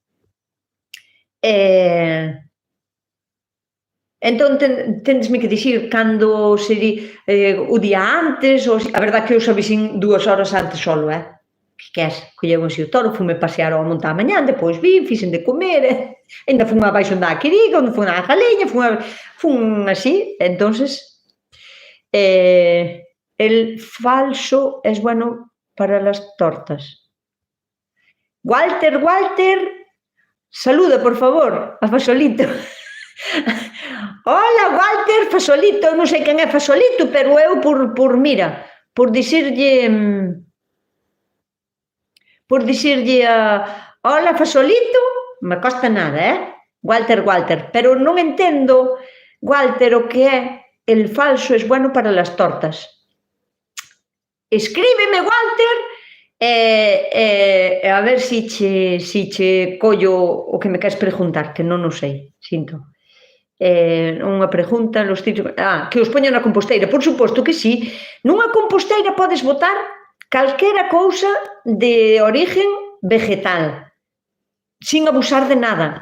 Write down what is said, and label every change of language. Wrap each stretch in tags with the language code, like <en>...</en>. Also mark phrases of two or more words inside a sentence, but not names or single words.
<gl>Entón, tendesme que dicir cando sería o día antes, a verdad que eu xa avisín 2 horas antes solo, que queres? Colleu así o toro, fume pasear ao monte á mañán, depois vin, fixen de comer, ainda fun abaixo da quiriga, onde fun á galeña, fun así,</gl> <es>entonces, el falso es bueno para las tortas. Walter, saluda, por favor, a Fasolito. Hola, Walter,</es> <gl>Fasolito, non sei quen é Fasolito, pero eu mira, por dicirlle a hola, Fasolito, me costa nada, Walter, pero non entendo, Walter, o que é</gl> <es>el falso es bueno para las tortas.</es> <gl>Escríbeme, Walter, a ver si che collo o que me queres preguntar, que non o sei, sinto. Unha pregunta, que os poño na composteira, por suposto que sí. Nunha composteira podes botar calquera cousa de origen vegetal, sin abusar de nada.</gl>